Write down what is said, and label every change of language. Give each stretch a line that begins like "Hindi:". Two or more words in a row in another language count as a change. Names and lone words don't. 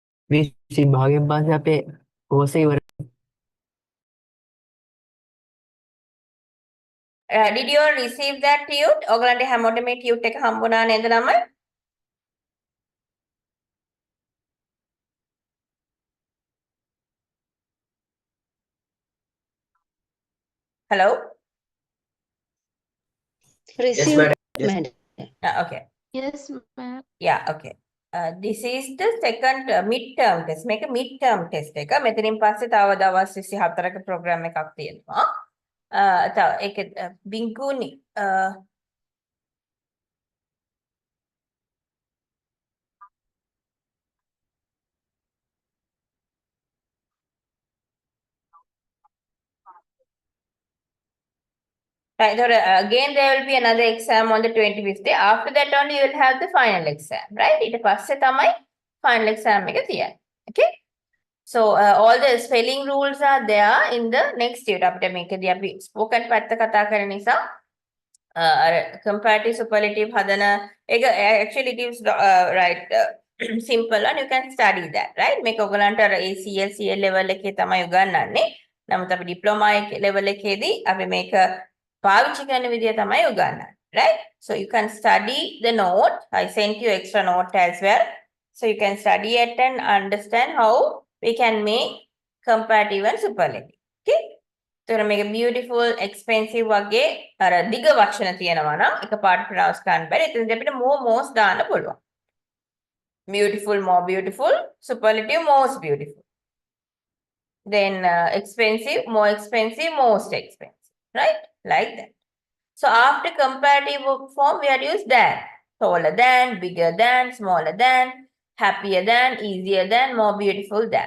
Sinhala: මේ භාගයෙන් පස්සේ අපේ කෝස් එක ඉවරයි.
English: Did you all receive that tute?
Sinhala: ඔයගලන්ට හැමෝටම මේ tute එක හම්බුණා නේද ළමයි?
English: Hello? Receive, madam. Yes. madam. Okay. Yes, ma'am. Yeah, okay. This is the second midterm test.
Sinhala: මේක
English: midterm test
Sinhala: එක. මෙතනින් පස්සේ තව දවස් 24ක program එකක් තියෙනවා. තව ඒක බිංකුනි
English: right, so again there will be another exam on the 25th day. After that only you will have the final exam, right?
Sinhala: ඊට පස්සේ තමයි
English: final exam
Sinhala: එක තියෙන්නේ.
English: Okay? So all the spelling rules are there in the next unit.
Sinhala: අපිට මේකදී අපි spoken පැත්ත කතා කරන නිසා
English: comparative superlative
Sinhala: හදන එක
English: actually it is right simple and you can study that, right?
Sinhala: මේක ඔයගලන්ට ACL CL level එකේ තමයි උගන්වන්නේ. නමුත් අපි
English: diploma level
Sinhala: එකේදී අපි මේක පාවිච්චි කරන විදිය තමයි උගන්වන්නේ,
English: right? So you can study the note. I sent you extra note as well. So you can study it and understand how we can make comparative and superlative. Okay? So
Sinhala: මේක
English: beautiful, expensive
Sinhala: වගේ අර දිග වචන තියෙනවා නම් එකපාරට pronounce කරන්න බැරි. එතනදී අපිට most දාන්න පුළුවන්.
English: Beautiful, more beautiful. Superlative, most beautiful. Then expensive, more expensive, most expensive. Right? Like that. So after comparative form, we are used than. Taller than, bigger than, smaller than, happier than, easier than, more beautiful than.